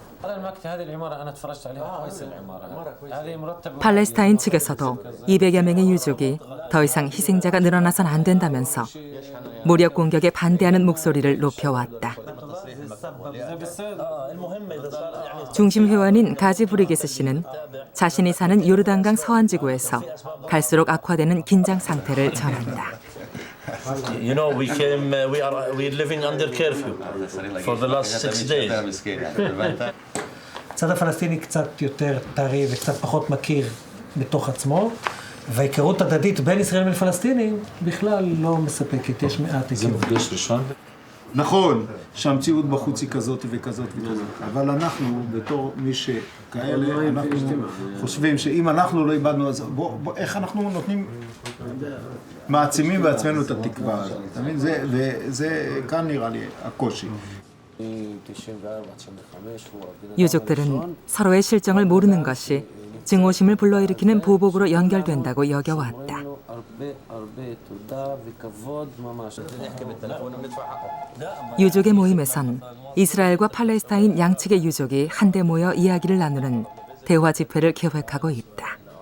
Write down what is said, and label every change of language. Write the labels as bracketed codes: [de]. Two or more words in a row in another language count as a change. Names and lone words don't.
[ko] 팔레스타인 측에서도 200여 명의 유족이 더 이상 희생자가 늘어나선 안 된다면서 무력 공격에 반대하는 목소리를 높여왔다. 중심 회원인 가지 브리게스 씨는 자신이 사는 요르단강 서안 지구에서 갈수록 악화되는 긴장 상태를 전한다. [en] You know, we're living under curfew for the last 6 days. [he] הצד הפלסטיני קצת יותר טרי וקצת פחות מכיר בתוך עצמו, וההיכרות הדדית בין ישראלים לפלסטינים בכלל לא מספקת, יש מעט היכרות. נכון שהמציאות בחוץ היא כזאת וכזאת וכזאת, אבל אנחנו בתור מי שכאלה, אנחנו חושבים שאם אנחנו לא איבדנו, אז איך אנחנו נותנים, מעצימים בעצמנו את התקווה הזאת, אתה מבין? וזה כאן נראה לי הקושי. [ko] 유족들은 서로의 실정을 모르는 것이 증오심을 불러일으키는 보복으로 연결된다고 여겨왔다. 유족의 모임에선 이스라엘과 팔레스타인 양측의 유족이 한데 모여 이야기를 나누는 대화 집회를 계획하고 있다.